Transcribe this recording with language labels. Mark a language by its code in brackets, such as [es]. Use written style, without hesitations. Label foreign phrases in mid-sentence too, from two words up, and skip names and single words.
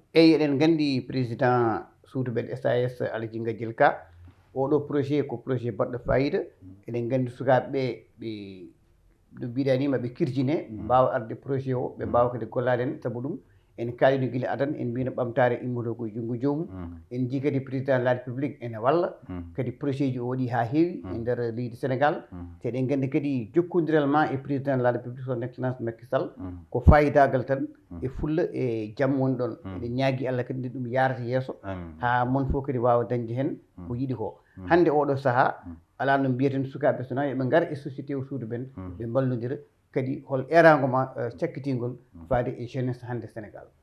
[ff] eyyi eɗen gandi président suudu men SAS Alaji Gadiel Ka oɗo projet ko projet baɗɗo fayida eɗen gandi sukaɓeɓe ɓe no mbiɗani maɓe kirjine mbawa arde projet o ɓe mbawa kadi gollade en saabu ɗum en kalino guila adan en mbino ɓamtare immoto koye junngo joomum en jii kadi [fr] président de la république [ff] ene walla kadi projet ji o waɗi ha heewi e nder leydi Sénégal te eɗen gandi kadi jokkodiral ma e [fr] président de la république son excellence [ff] Macky Sall ko fayidagal tan e fulla e jaam woni ɗon eɗen ñaagui Allah kadi nde ɗum yarata yeeso ha moon fof kadi wawa dañde hen ko yiiɗi ko hande oɗo saaha ala no mbiyaten sukaɓe sona yoɓe gar e société o suudu men ɓe mballodira kadi hol erago ma cakkitigol faade e jeunesse hande Sénégal